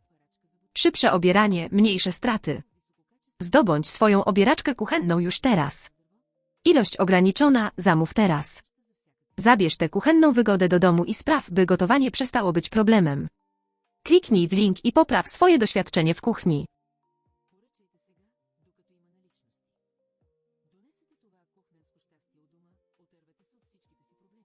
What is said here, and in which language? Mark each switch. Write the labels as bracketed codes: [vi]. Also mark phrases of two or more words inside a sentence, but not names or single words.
[pl] Szybsze obieranie, mniejsze straty. Zdobądź swoją obieraczkę kuchenną już teraz. Ilość ograniczona, zamów teraz. Zabierz tę kuchenną wygodę do domu i spraw, by gotowanie przestało być problemem. Kliknij w link i popraw swoje doświadczenie w kuchni. [bg] Поръчайте сега, докато има наличности. Донесете това кухненско щастие у дома, отървете се от всичките си